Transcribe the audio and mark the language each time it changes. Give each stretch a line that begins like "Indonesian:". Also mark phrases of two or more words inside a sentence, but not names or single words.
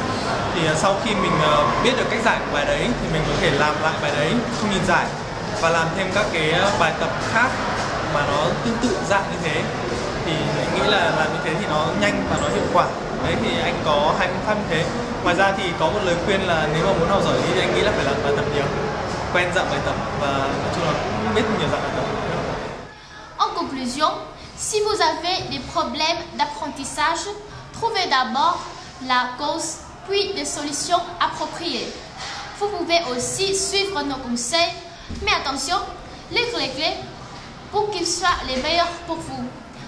Vietnamese: Thì sau khi mình biết được cách giải của bài đấy thì mình có thể làm lại bài đấy không nhìn giải và làm thêm các cái bài tập khác mà nó tương tự dạng như thế. Thì anh nghĩ là làm như thế thì nó nhanh và nó hiệu quả. Đấy thì anh có hai phương pháp như thế. Ngoài ra thì có một lời khuyên là nếu mà muốn học giỏi thì anh nghĩ là phải làm bài tập nhiều, quen dạng bài tập và nói chung là cũng biết nhiều dạng bài tập.
French: En conclusion, si vous avez des problèmes d'apprentissage, trouvez d'abord la cause, puis des solutions appropriées. Vous pouvez aussi suivre nos conseils, mais attention, lire les clés pour qu'ils soient les meilleurs pour vous.